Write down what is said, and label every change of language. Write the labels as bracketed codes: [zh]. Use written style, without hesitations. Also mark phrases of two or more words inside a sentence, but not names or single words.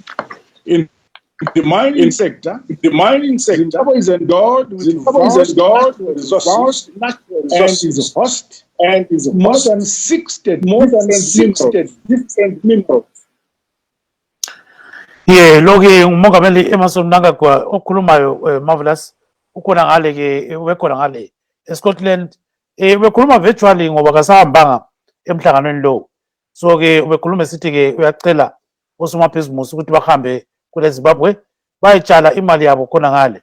[en] In the mining sector, Zimbabwe is endowed with natural resources and is more than 60 different minerals. [nd] Loki umongameli Emmerson Mnangagwa okhulumayo Marvelous ukhona ngale ke wekhona ngale eScotland bekhuluma virtually ngoba kasahambanga emhlanganweni lo. So ke ubekhuluma sithi ke uyacela osomabhizinisi ukuthi bahambe kule Zimbabwe bayitshala imali yabo khona ngale.